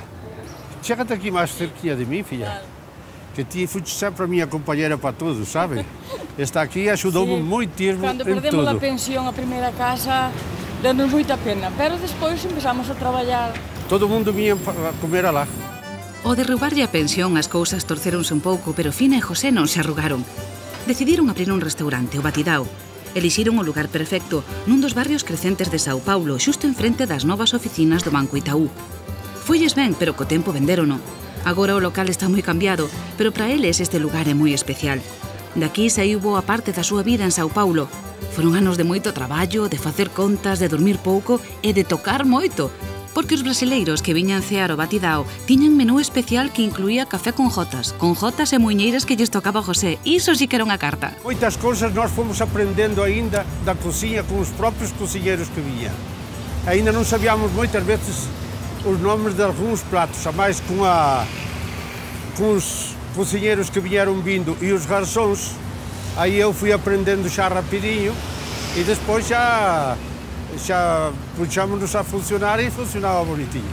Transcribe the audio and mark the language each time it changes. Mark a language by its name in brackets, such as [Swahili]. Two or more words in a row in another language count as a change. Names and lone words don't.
[Portuguese] Chega-te aqui mais cerquinha de mim, filha. Que tu foste sempre a minha companheira para tudo, sabe? Esta aqui ajudou-me muitíssimo em tudo. Quando perdemos a pensão, a primeira casa, deu-nos muita pena, mas depois começamos a trabalhar. Todo mundo vinha a comer lá. [Galician] Ao derrubarlle a pensión, as cousas torceronse un pouco, pero Fina e José non se arrugaron. Decidiron abrir un restaurante, o Batidao. Elixiron o lugar perfecto, nun dos barrios crecentes de Sao Paulo, xusto enfrente das novas oficinas do Banco Itaú. Foilles ben, pero co tempo vendérono. Agora o local está moi cambiado, pero para eles este lugar é moi especial. Daqui saiu boa parte da súa vida en Sao Paulo. Foron anos de moito traballo, de facer contas, de dormir pouco e de tocar moito. Porque os brasileiros que viñan cear o Batidao tiñan menú especial que incluía café con jotas e muiñeiras que lles tocaba a José. Iso sí que era unha carta. [Portuguese] Moitas cousas nós fomos aprendendo ainda da cozinha com os próprios cozinheiros que vinham. Ainda non sabíamos moitas vezes os nomes de alguns pratos, a mais com os cozinheiros que vieram vindo e os garçons. Aí eu fui aprendendo já rapidinho e depois já puxámos-nos a funcionar e funcionava bonitinho.